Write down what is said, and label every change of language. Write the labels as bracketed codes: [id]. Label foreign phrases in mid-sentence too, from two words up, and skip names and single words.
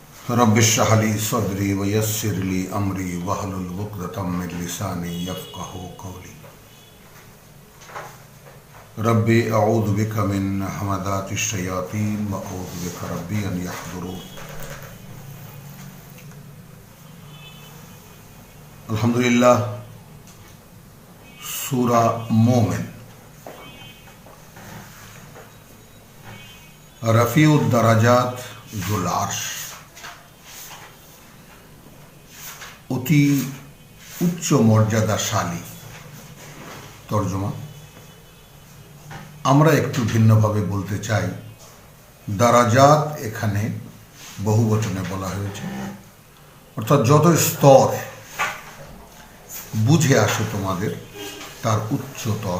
[ar] رب اشرح لي صدري ويسر لي أمري واحلل عقدة من لساني يفقهوا قولي. رب أعوذ بك من همزات الشياطين وأعوذ بك رب أن يحضرون. الحمد لله. سورة المؤمن رفيع الدرجات ذو العرش, [bn] অতি উচ্চ মর্যাদাশালী। তর্জমা আমরা একটু ভিন্নভাবে বলতে চাই। দারাজাত এখানে বহুবচনে বলা হয়েছে, অর্থাৎ যত স্তর বুঝে আসে তোমাদের তার উচ্চতর।